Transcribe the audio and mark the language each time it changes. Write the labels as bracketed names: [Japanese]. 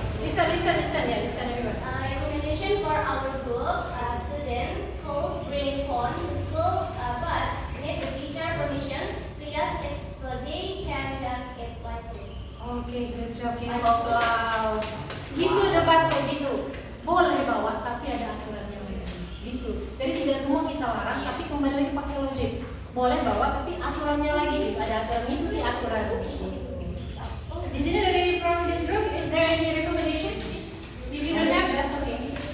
[English] Listen, yeah, listen everyone. Recommendation for our group, student could bring phone to school, but need the teacher permission. Please, so they can just get wisely. Oke, good job. Give applause. [Indonesian] Gitu debatnya gitu. Boleh bawa, tapi ada aturannya gitu. Jadi tidak semua kita larang, tapi kembali lagi pakai logik. Boleh bawa, tapi aturannya lagi gitu. Ada aturan, ikuti aturan. Gitu. Di sini dari [English] from this group, is there any recommendation? If you don't have, that's okay.